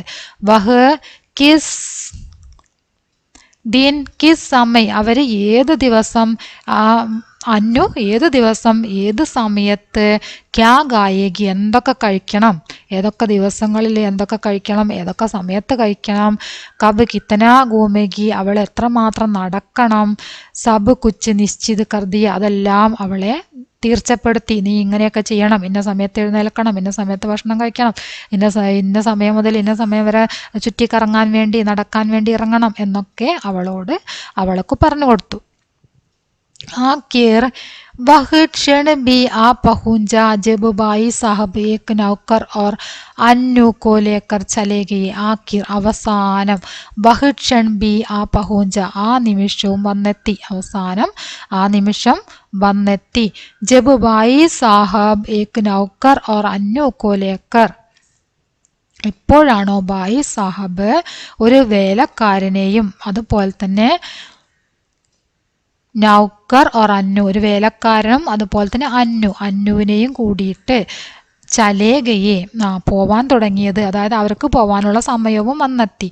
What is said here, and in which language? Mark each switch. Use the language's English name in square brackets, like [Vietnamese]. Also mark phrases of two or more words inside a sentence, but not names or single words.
[Hindi] वह किस दिन किस समय, [Malayalam] അവര് ഏത് ദിവസം, അന്നു ഏത് ദിവസം ഏത് സമയത്ത്, [Hindi] क्या खाएगी [Malayalam] എന്തൊക്കെ കഴിക്കണം, ഏതൊക്കെ ദിവസങ്ങളിൽ എന്തൊക്കെ കഴിക്കണം, ഏതൊക്കെ സമയത്ത് കഴിക്കണം, [Hindi] कब कितना घूमेगी [Malayalam] അവൾ എത്രമാത്രം നടക്കണം, [Hindi] सब कुछ निश्चित कर दी [Malayalam] അതെല്ലാം അവളെ തീർച്ചപ്പെടുത്തി. നീ ഇങ്ങനെയൊക്കെ ചെയ്യണം, ഇന്ന സമയത്ത് എഴുന്നേൽക്കണം, ഇന്ന സമയത്ത് ഭക്ഷണം കഴിക്കണം, ഇന്ന സമയം മുതൽ ഇന്ന സമയം വരെ ചുറ്റിക്കറങ്ങാൻ വേണ്ടി നടക്കാൻ വേണ്ടി ഇറങ്ങണം എന്നൊക്കെ അവൾക്ക് പറഞ്ഞു കൊടുത്തു. [Hindi] आखिर वह क्षण भी आ पहुंचा जब बाई साहब एक नौकर और अन्नू को लेकर चले गए. [Malayalam] आखिर അവസാനം [Hindi] वह क्षण भी आ पहुंचा [Malayalam] ആ നിമിഷവും വന്നെത്തി. അവസാനം ആ നിമിഷം വന്നെത്തി. [Hindi] जब बाई साहब एक नौकर और अन्नू को लेकर, [Malayalam] എപ്പോഴാണോ ബായി സാഹബ് ഒരു വേലക്കാരനെയും അതുപോലെ തന്നെ [Hindi] नौकर और अन्नू [Malayalam] ഒരു വേലക്കാരനും അതുപോലെ തന്നെ അന്നുവിനെയും കൂടിയിട്ട് ചലേഗയെ പോവാൻ തുടങ്ങിയത്, അതായത് അവർക്ക് പോവാനുള്ള സമയവും വന്നെത്തി.